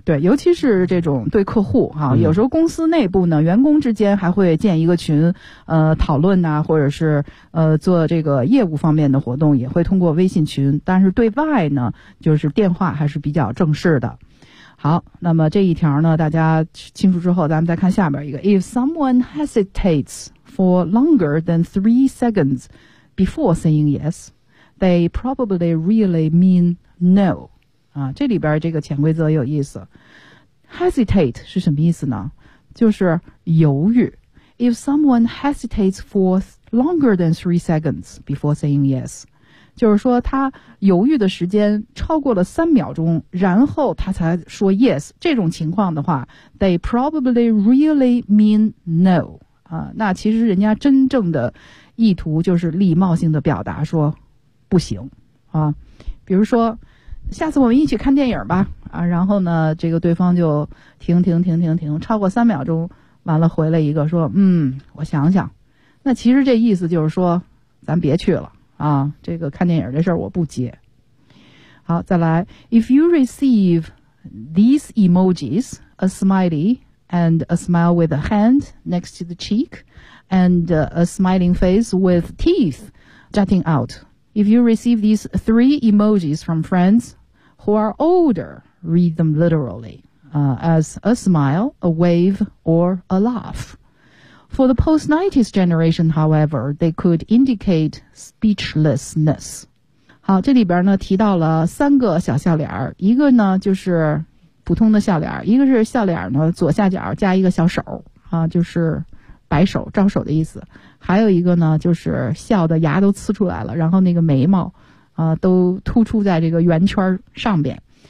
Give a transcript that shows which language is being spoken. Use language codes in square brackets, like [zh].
[zh] 对，尤其是这种对客户哈、有时候公司内部呢，员工之间还会建一个群，讨论呐、或者是做这个业务方面的活动，也会通过微信群。但是对外呢，就是电话还是比较正式的。好，那么这一条呢，大家清楚之后，咱们再看下边一个。 [en] If someone hesitates for longer than 3 seconds before saying yes, they probably really mean no. [zh] 啊，这里边这个潜规则有意思。 Hesitate 是什么意思呢？就是犹豫。 [en] If someone hesitates for longer than 3 seconds before saying yes, [zh] 就是说他犹豫的时间超过了3秒钟，然后他才说 yes, 这种情况的话 , [en] they probably really mean no. [zh] 啊，那其实人家真正的意图就是礼貌性的表达说不行。啊，比如说下次我们一起看电影吧，啊，然后呢，这个对方就停，超过3秒钟，完了回了一个说，我想想，那其实这意思就是说，咱别去了啊，这个看电影这事儿我不接。好，再来 [en] ，If you receive these emojis, a smiley and a smile with a hand next to the cheek, and a smiling face with teeth jutting out. If you receive these 3 emojis from friends who are older, read them literally, as a smile, a wave, or a laugh. For the post-90s generation, however, they could indicate speechlessness. [zh] 好，这里边呢提到了三个小笑脸，一个呢就是普通的笑脸，一个是笑脸呢左下角加一个小手，啊，就是摆手招手的意思。还有一个呢，就是笑的牙都呲出来了，然后那个眉毛啊，都突出在这个圆圈上边。